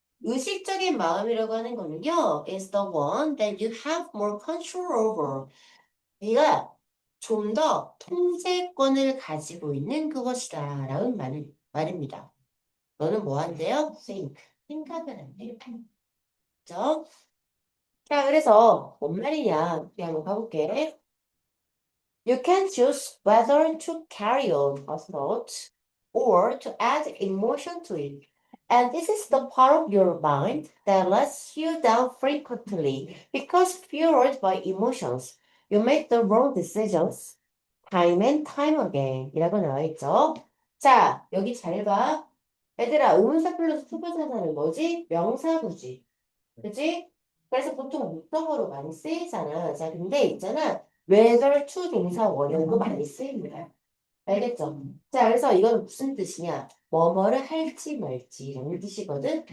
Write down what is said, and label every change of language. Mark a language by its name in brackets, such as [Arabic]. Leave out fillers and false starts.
[Korean] 의식적인 마음이라고 하는 거는요, [English] is the one that you have more control over. [Korean] 네가 좀 더 통제권을 가지고 있는 그것이다. 라는 말입니다. 너는 뭐 한대요? think. 생각을 한대요. 그죠? 자, 그래서 뭔 말이냐? 우리 한번 가볼게. [English] You can choose whether to carry on a thought or to add emotion to it. And this is the part of your mind that lets you down frequently because fueled by emotions. You make the wrong decisions time and time again. [Korean] 이라고 나와 있죠. 자, 여기 잘 봐. 얘들아, 의문사 플러스 투부사사는 뭐지? 명사구지. 그지? 그래서 보통 목적어로 많이 쓰이잖아. 자, 근데 있잖아. whether to 동사 원형도 많이 쓰입니다. 알겠죠? 자, 그래서 이건 무슨 뜻이냐? 뭐뭐를 할지 말지 이런 뜻이거든.